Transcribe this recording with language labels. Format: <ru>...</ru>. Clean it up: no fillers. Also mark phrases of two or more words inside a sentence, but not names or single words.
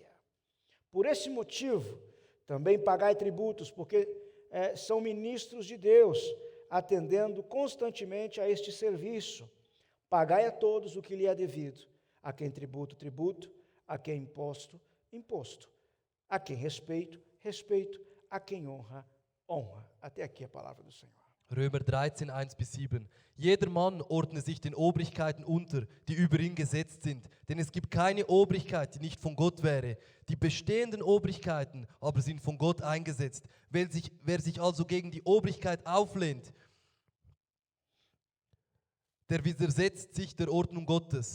<pt>Por esse motivo, também pagai tributos, porque são ministros de Deus, atendendo constantemente a este serviço. Pagai a todos o que lhe é devido, a quem tributo, tributo, a quem imposto, imposto, a quem respeito, respeito, a quem honra, honra. Até aqui a palavra do Senhor.</pt> <de>Römer 13, 1-7. Jeder Mann ordne sich den Obrigkeiten unter, die über ihn gesetzt sind. Denn es gibt keine Obrigkeit, die nicht von Gott wäre. Die bestehenden Obrigkeiten aber sind von Gott eingesetzt. Wer sich also gegen die Obrigkeit auflehnt, der widersetzt sich der Ordnung Gottes.</de>